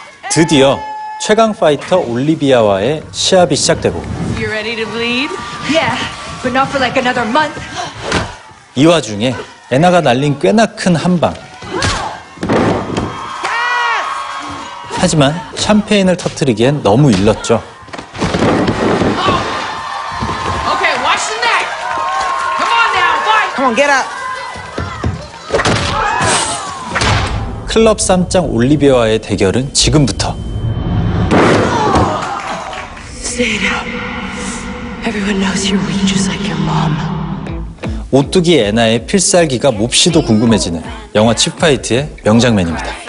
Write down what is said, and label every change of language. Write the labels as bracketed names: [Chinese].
[Korean] 드디어 최강 파이터 올리비아와의 시합이 시작되고 [English] You ready to bleed? Yeah, but not for like another month. [Korean] 이 와중에 애나가 날린 꽤나 큰 한방. 하지만 샴페인을 터뜨리기엔 너무 일렀죠. [English] Okay, watch the neck. Come on now, fight. Come on, get up. [Korean] 클럽 쌈짱 올리비아와의 대결은 지금부터. [English] Stay down. Everyone knows you're weak just like your mom. [Korean] 오뚜기 애나의 필살기가 몹시도 궁금해지는 영화 칙파이트의 명장면입니다.